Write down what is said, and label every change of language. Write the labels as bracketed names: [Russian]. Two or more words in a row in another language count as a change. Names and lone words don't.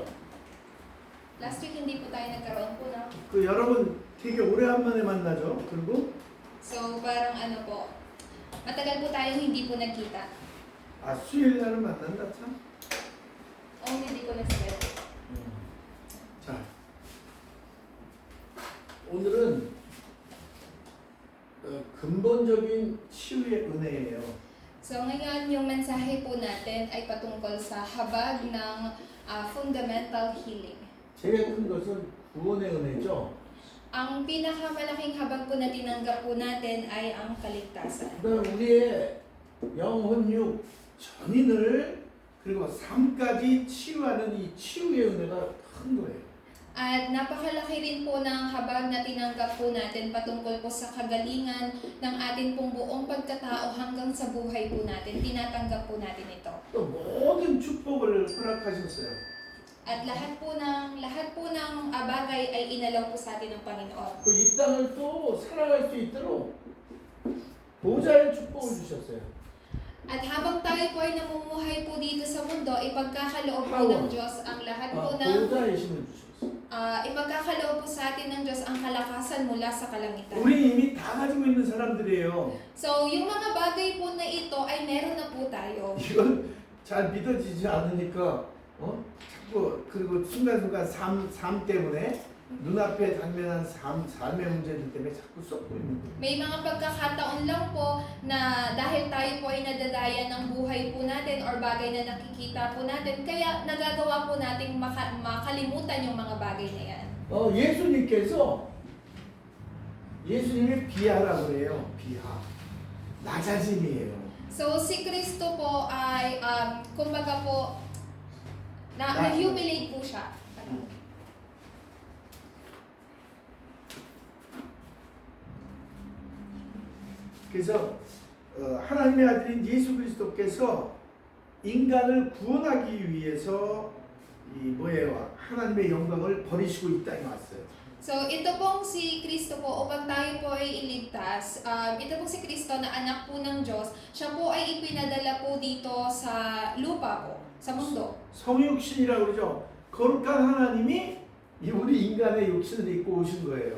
[English] Last week [Filipino] hindi po tayo nagkaroon po ng [Korean] 그 여러분 되게 오래간만에 만나죠. 그리고 [Filipino] so parang ano po, matagal po tayong hindi po nagkita. [Korean] 수요일 날은 만난다 참. [Filipino] Hindi ko nasabi. [Korean] 자, 오늘은 근본적인 치유의 은혜예요. [Filipino] So ngayon yung mensahe po natin ay patungkol sa habag ng [English] fundamental healing. [Korean] 제일 큰 것은 구원의 은혜죠. [Filipino] Ang pinakamalaking habag po na tinanggap po natin ay ang kaligtasan. [Korean] 그다음 우리의 영혼육 전인을 그리고 삶까지 치유하는 이 치유의 은혜가 큰 거예요. [Filipino] At napakalaki rin po ng habag na tinanggap po natin patungkol po sa kagalingan ng atin pong buong pagkatao hanggang sa buhay po natin. Tinatanggap po natin ito. [Korean] 또 모든 축복을 허락하셨어요. [Filipino] At lahat po ng bagay ay inalaw po sa atin ng Panginoon. [Korean] 이 땅을 또 살아갈 수 있도록 보좌의 축복을 주셨어요. [Filipino] At habang tayo po ay namumuhay po dito sa mundo, ipagkakaloob po ng Diyos ang lahat po ng [Korean] 보좌의 힘을 주셨어요. [Filipino] ipagkakaloob po sa atin ng Diyos ang kalakasan mula sa kalangitan. [Korean] 우리 이미 다 가지고 있는 사람들이에요. [Filipino] So, yung mga bagay po na ito ay meron na po tayo. [Korean] 이건 잘 믿어지지 않으니까 자꾸 그리고 순간순간 삶 때문에 눈앞에 당면한 삶의 문제들 때문에 자꾸 썩고 있는 거예요. [Filipino] May mga pagkakataon lang po na dahil tayo po ay nadadaya ng buhay po natin or bagay na nakikita po natin, kaya nagagawa po nating makalimutan yung mga bagay na yan. [Korean] 예수님이 비하라고 그래요. 비하. 낮아짐이에요. [Filipino] So, si Kristo po ay, kumbaga po, na-humiliate po siya. [Korean] 그래서 하나님의 아들인 예수 그리스도께서 인간을 구원하기 위해서 하나님의 영광을 버리시고 이 땅에 왔어요. [Filipino] So, ito pong si Kristo po, upang tayo po ay iligtas, ito pong si Kristo na anak po ng Diyos, siya po ay ipinadala po dito sa lupa po, sa mundo. [Korean] 성육신이라고 그러죠. 거룩한 하나님이 우리 인간의 육신을 입고 오신 거예요.